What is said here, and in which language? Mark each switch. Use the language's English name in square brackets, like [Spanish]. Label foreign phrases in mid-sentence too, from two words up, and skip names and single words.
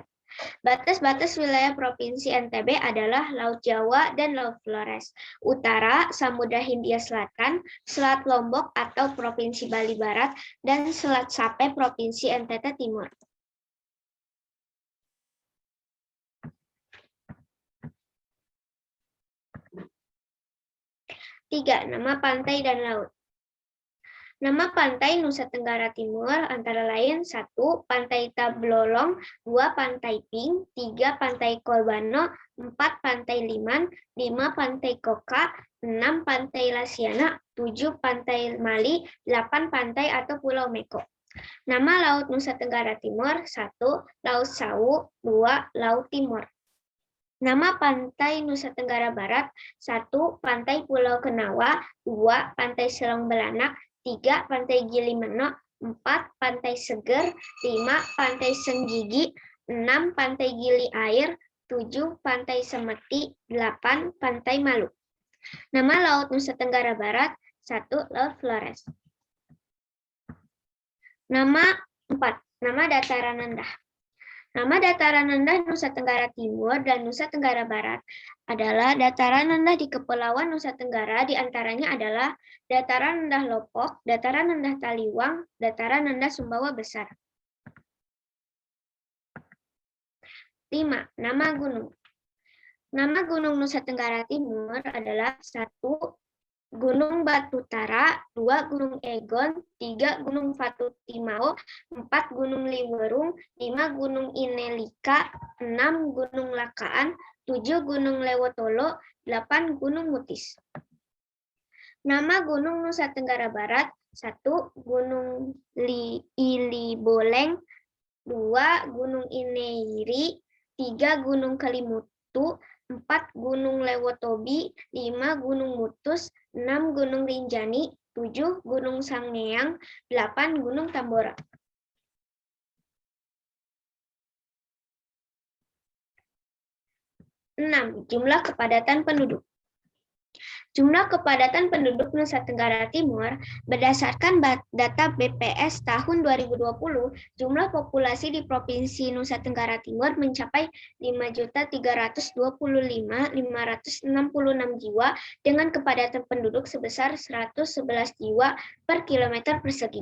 [Indonesian] Batas-batas wilayah Provinsi NTB adalah Laut Jawa dan Laut Flores Utara, Samudra Hindia Selatan, Selat Lombok atau Provinsi Bali Barat, dan Selat Sape Provinsi NTT Timur. Tiga, nama pantai dan laut. Nama pantai Nusa Tenggara Timur antara lain 1. Pantai Tablolong, 2. Pantai Ping, 3. Pantai Kolbano, 4. Pantai Liman, 5. Pantai Koka, 6. Pantai Lasiana, 7. Pantai Mali, 8. Pantai atau Pulau Meko. Nama Laut Nusa Tenggara Timur 1. Laut Sawu, 2. Laut Timur. Nama Pantai Nusa Tenggara Barat 1. Pantai Pulau Kenawa, 2. Pantai Selong Belanak, 3. Pantai Gili Meno, 4. Pantai Seger, 5. Pantai Senggigi, 6. Pantai Gili Air, 7. Pantai Semeti, 8. Pantai Malu. Nama Laut Nusa Tenggara Barat 1. Laut Flores. Nama 4. Nama dataran rendah. Nama dataran rendah Nusa Tenggara Timur dan Nusa Tenggara Barat adalah dataran rendah di Kepulauan Nusa Tenggara, di antaranya adalah dataran rendah Lopok, dataran rendah Taliwang, dataran rendah Sumbawa Besar. 5. Nama gunung. Nama gunung Nusa Tenggara Timur adalah 1. Gunung Batu Tara, 2. Gunung Egon, 3. Gunung Fatu Timau, 4. Gunung Liwerung, 5. Gunung Inelika, 6. Gunung Lakaan, 7. Gunung Lewotolo, 8. Gunung Mutis. Nama gunung Nusa Tenggara Barat, 1. Gunung Iliboleng, 2. Gunung Ineiri, 3. Gunung Kelimutu, 4. Gunung Lewotobi, 5. Gunung Mutus, 6. Gunung Rinjani, 7. Gunung Sangiang, 8. Gunung Tambora. Jumlah kepadatan penduduk. Jumlah kepadatan penduduk Nusa Tenggara Timur berdasarkan data BPS tahun 2020, jumlah populasi di Provinsi Nusa Tenggara Timur mencapai 5.325.566 jiwa dengan kepadatan penduduk sebesar 111 jiwa per kilometer persegi.